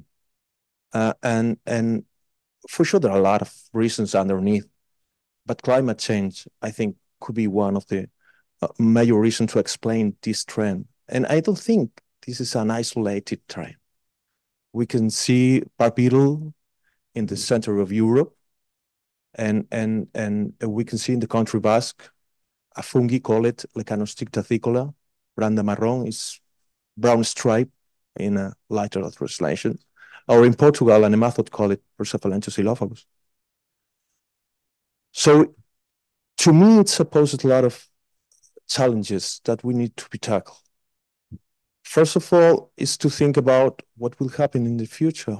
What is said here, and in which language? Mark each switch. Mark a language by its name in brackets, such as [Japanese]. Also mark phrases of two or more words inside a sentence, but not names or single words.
[English] And for sure, there are a lot of reasons underneath, but climate change, I think, could be one of the major reasons to explain this trend. And I don't think this is an isolated trend. We can see bark beetle in the center of Europe, and we can see in the country Basque a fungi called Lecanostic tachycola. [Spanish] Branda marron [English] is brown stripe in a literal translation. Or in Portugal, a nematode called Persophalentus xylophagus. So to me, it supposes a lot of challenges that we need to be tackled. First of all, is to think about what will happen in the future.